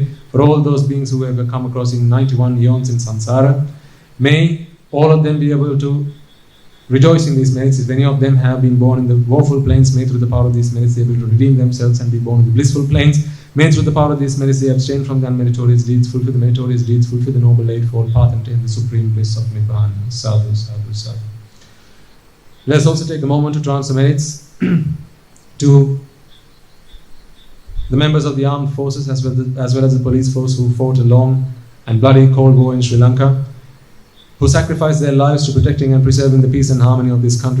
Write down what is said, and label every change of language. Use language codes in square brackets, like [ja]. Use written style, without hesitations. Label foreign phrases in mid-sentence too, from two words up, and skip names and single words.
[en] For all those beings who have come across in 91 eons in samsara, may all of them be able to rejoice in these merits. If any of them have been born in the woeful planes, may through the power of these merits they be able to redeem themselves and be born in the blissful planes. May through the power of these merits they abstain from the unmeritorious deeds, fulfill the meritorious deeds, fulfill the noble eightfold path, and attain the supreme bliss of Nibbana. [pi] Sadhu, sadhu, sadhu. [en] Let's also take a moment to transfer merits to the members of the armed forces as well as the police force who fought a long and bloody cold war in Sri Lanka, who sacrificed their lives to protecting and preserving the peace and harmony of this country.